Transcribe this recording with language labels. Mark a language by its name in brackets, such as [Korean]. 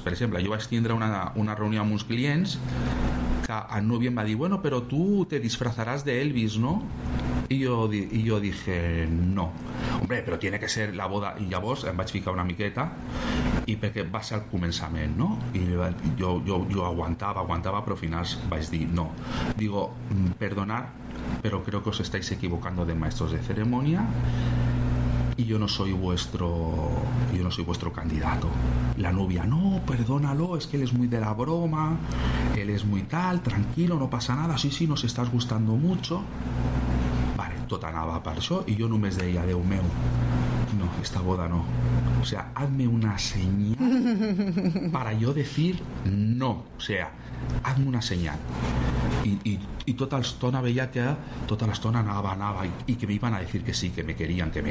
[Catalan] Per exemple, jo vaig tindre una reunió amb uns clients que el novi em va dir, bueno, però tu te disfrazaràs d'Elvis, no? I jo dije, no. Hombre, però [Spanish] tiene que ser la boda. [Catalan] I llavors em vaig ficar una miqueta, i perquè va ser el començament, no? I jo aguantava, però al final vaig dir no. [Spanish] Digo, perdonad, però creo que os estáis equivocando de maestros de ceremonia, y yo no soy vuestro candidato. La novia, no, perdónalo, es que él es muy de la broma, él es muy tal, tranquilo, no pasa nada, sí, nos estás gustando mucho. [Catalan] Vale, tot anava per això, i jo només deia, Déu meu, no, [Spanish] esta boda no. O sea, hazme una señal para yo decir no. O sea, hazme una señal. Y toda la estona veía que toda la estona anaba y que me iban a decir que sí, que me querían.